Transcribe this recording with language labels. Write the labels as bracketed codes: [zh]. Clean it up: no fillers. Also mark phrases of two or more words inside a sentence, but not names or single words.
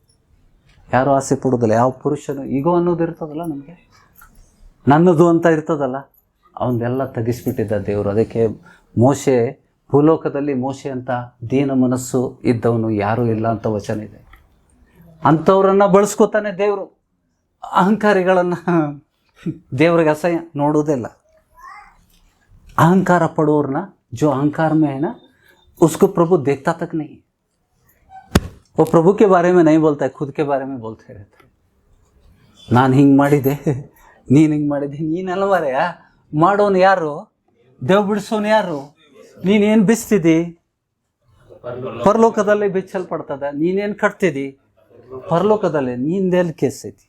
[kn] ಯಾವ ಪುರುಷನು ಈಗೋ ಅನ್ನೋದು ಇರ್ತದಲ್ಲ, ನಮಗೆ ನನ್ನದು ಅಂತ ಇರ್ತದಲ್ಲ, ಅವನ್ನೆಲ್ಲ ತೆಗಿಸ್ಬಿಟ್ಟಿದ್ದ ದೇವರು. ಅದಕ್ಕೆ ಮೋಶೆ, ಭೂಲೋಕದಲ್ಲಿ ಮೋಶೆ ಅಂತ ದೀನ ಮನಸ್ಸು ಇದ್ದವನು ಯಾರೂ ಇಲ್ಲ ಅಂತ ವಚನ ಇದೆ. ಅಂಥವ್ರನ್ನು ಬಳಸ್ಕೋತಾನೆ ದೇವರು. ಅಹಂಕಾರಿಗಳನ್ನು ದೇವ್ರಿಗೆ ಅಸಹ್ಯ, ನೋಡೋದಿಲ್ಲ. [hi] अहंकार पड़ोरना, जो अहंकार में है ना, उसको प्रभु देखता तक नहीं. वो प्रभु के बारे में नहीं बोलता है, खुद के बारे में बोलते रहते हैं. [kn] ನಾನು ಹಿಂಗೆ ಮಾಡಿದೆ, ನೀನು ಹಿಂಗೆ ಮಾಡಿದೆ. ನೀನೆಲ್ಲ ಮಾರೆಯ ಮಾಡೋನು ಯಾರು? ದೇವ್ ಬಿಡಿಸೋನು ಯಾರು? ನೀನೇನು ಬಿಸ್ತಿದ್ದಿ? ಪರಲೋಕದಲ್ಲಿ ಬಿಚ್ಚಲ್ಪಡ್ತದ. ನೀನೇನು ಕಟ್ತಿದ್ದಿ? ಪರಲೋಕದಲ್ಲಿ. ನಿಂದೆಲ್ಲಿ ಕೇಸ್ ಐತಿ?